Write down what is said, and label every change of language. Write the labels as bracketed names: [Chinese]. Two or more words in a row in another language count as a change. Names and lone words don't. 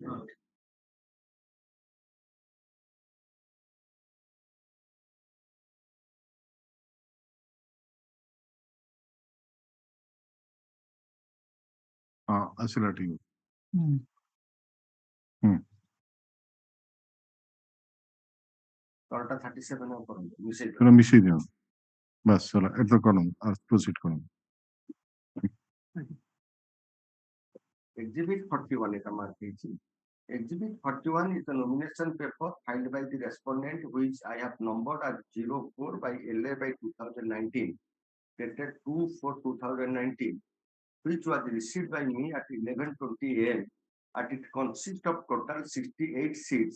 [Odia] ହଁ ଆସିଲା ଠିକ ତଳଟା 37 କରନ୍ତୁ ମିଶେଇ ଦିଅନ୍ତୁ [Bangla] বাস চলো এটা করুন আর প্রসিড করুন। Exhibit 41 এটা mark দিয়েছি। [English] Exhibit 41 is the nomination paper filed by the respondent which I have numbered as 04 by LA by 2019, dated 2/4/2019, which was received by me at 11:20 AM, and it consists of total 68 sheets.